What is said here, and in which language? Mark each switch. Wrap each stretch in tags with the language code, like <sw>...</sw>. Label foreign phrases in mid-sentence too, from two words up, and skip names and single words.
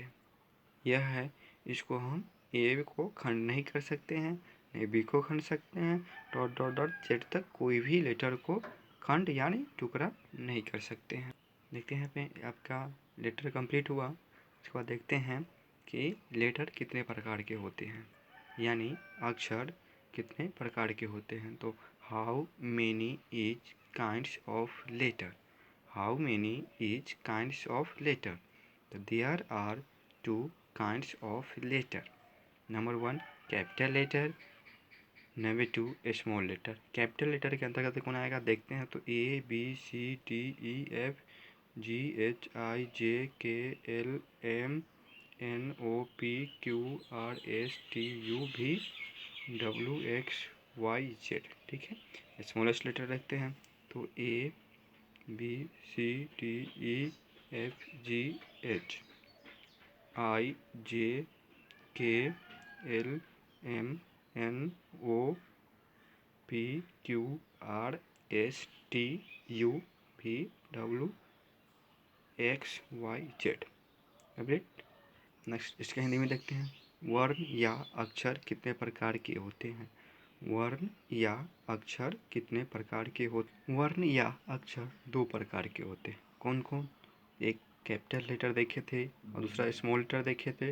<hi>यह है, इसको हम ए को खंड नहीं कर सकते हैं, नहीं बी को खंड सकते हैं,</hi> <en>dot dot dot</en> <hi>जेड तक कोई भी लेटर को खंड यानी टुकड़ा नहीं कर सकते हैं। देखते हैं पे आपका</hi> <en>letter complete</en> <hi>हुआ। उसके बाद देखते हैं कि लेटर कितने प्रकार के होते हैं, यानी अक्षर कितने प्रकार के होते हैं।</hi> <en>To how many is kinds of letter. How many each kinds of letter? So there are two kinds of letter. Number one, capital letter. Number two, small letter. Capital letter</en> <hi>के अंतर्गत कौन आएगा देखते हैं।</hi> <en>तो A B C D E F G H I J K L M N O P Q R S T U V W X Y Z।</en> <hi>ठीक है,</hi> <en>smallest letter</en> <hi>रखते हैं।</hi> <en>तो A B C D E F G H I J K L M N O P Q R S T U V W X Y Z। कंप्लीट।</en> <hi>नेक्स्ट इसके हिंदी में देखते हैं। वर्ण या अक्षर कितने प्रकार के होते हैं। वर्ण या अक्षर कितने प्रकार के होते। वर्ण या अक्षर दो प्रकार के होते हैं। कौन कौन। एक</hi> <en>capital letter</en> <hi>देखे थे और दूसरा</hi> <en>small letter</en> <hi>देखे थे।</hi>